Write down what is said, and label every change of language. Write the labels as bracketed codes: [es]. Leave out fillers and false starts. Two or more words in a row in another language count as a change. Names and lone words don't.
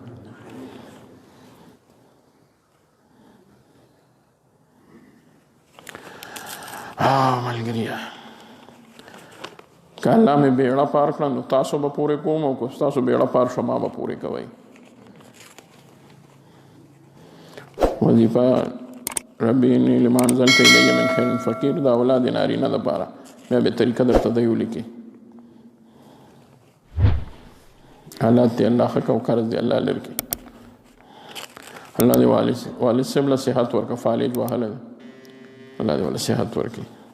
[ps] ملګریا که الله مې بیړه پار کړه نو تاسو به پورې کوم، او که ستاسو بیړه پار شو ما به پورې کوئ. وظیفه [ar] ربي اني لما انزلت الي من خير فقير [ps] دا اولاد نارینه دپاره بیا به طریقه درته دی ولیکي. حالات دی الله ښه کړه او قرض دی الله لرې کړي. الله دې والد صاحب له صحت ورکړه، فالج وهلی دی، الله دې ورله صحت ورکړي.